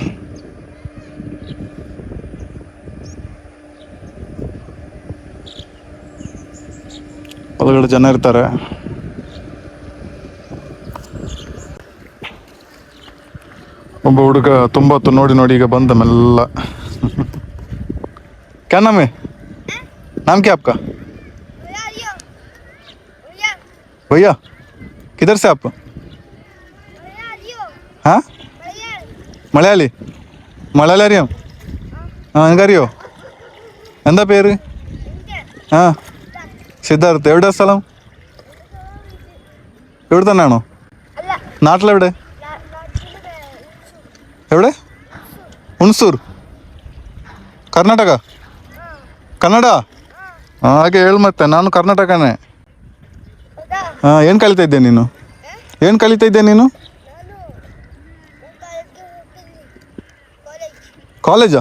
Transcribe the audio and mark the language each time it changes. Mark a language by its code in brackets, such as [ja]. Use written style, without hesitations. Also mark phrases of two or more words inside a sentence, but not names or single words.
[kn] ಒಳಗಡೆ ಜನ ಇರ್ತಾರೆ. ಒಬ್ಬ ಹುಡುಗ ತುಂಬ ಹೊತ್ತು ನೋಡಿ ಈಗ ಬಂದ ಮೆಲ್ಲ. [hi] क्या नाम है? नाम क्या आपका? भैया किधर से आप? हाँ, [ml] മലയാളി. മലയാളി അറിയാം. എനിക്കറിയോ? എന്താ പേര്? സിദ്ധാർത്ഥ്. എവിടെ സ്ഥലം? എവിടുത്തന്നെയാണോ? നാട്ടിലെവിടെ? എവിടെ? [kn] ಹುಣಸೂರು, ಕರ್ನಾಟಕ. ಕನ್ನಡ? ಹಾಗೆ ಹೇಳು ಮತ್ತೆ, ನಾನು ಕರ್ನಾಟಕನೇ. ಹಾಂ, ಏನು ಕಲಿತಾ ಇದ್ದೆ ನೀನು? ಏನು ಕಲಿತಾ ಇದ್ದೆ ನೀನು? ಕಾಲೇಜಾ?